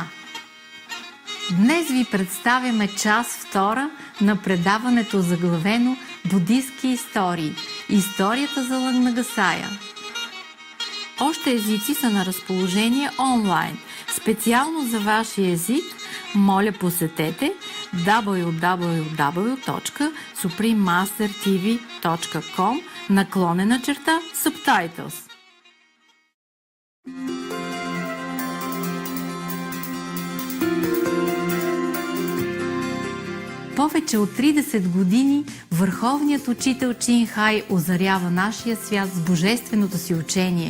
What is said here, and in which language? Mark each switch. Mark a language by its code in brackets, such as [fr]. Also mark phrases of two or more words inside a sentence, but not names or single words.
[bg] Днес ви представяме част втора на предаването заглавено «Будистки истории. Историята за Лагнагасая». Още езици са на разположение онлайн. Специално за вашия език, моля посетете www.suprememastertv.com/subtitles. Повече от 30 години върховният учител Чин Хай озарява нашия свят с божественото си учение.